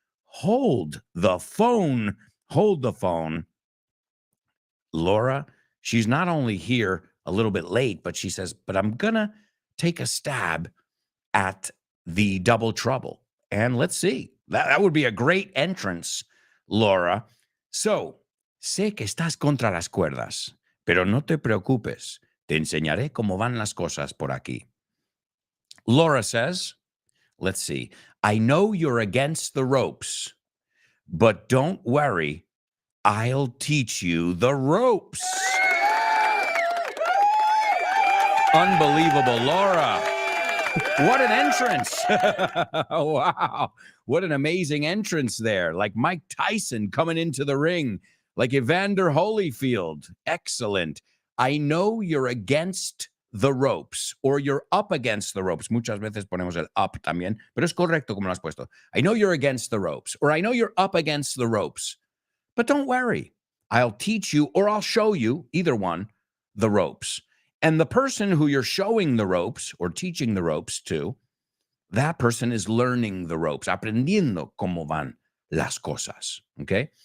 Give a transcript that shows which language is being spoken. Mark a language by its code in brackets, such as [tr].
[en] Hold the phone. Hold the phone. Laura, she's not only here a little bit late, but she says, but I'm going to take a stab at the double trouble. And let's see. That would be a great entrance, Laura. [es] So, sé que estás contra las cuerdas, pero no te preocupes. Te enseñaré cómo van las cosas por aquí. [en] Laura says, let's see. I know you're against the ropes, but don't worry. I'll teach you the ropes. Unbelievable, Laura. What an entrance. Wow. What an amazing entrance there. Like Mike Tyson coming into the ring, like Evander Holyfield. Excellent. I know you're against the ropes, or you're up against the ropes. [es] Muchas veces ponemos el up también, pero es correcto como lo has puesto. [en] I know you're against the ropes, or I know you're up against the ropes. But don't worry. I'll teach you, or I'll show you, either one, the ropes. And the person who you're showing the ropes or teaching the ropes to, that person is learning the ropes, [es] aprendiendo cómo van las cosas, [en] okay?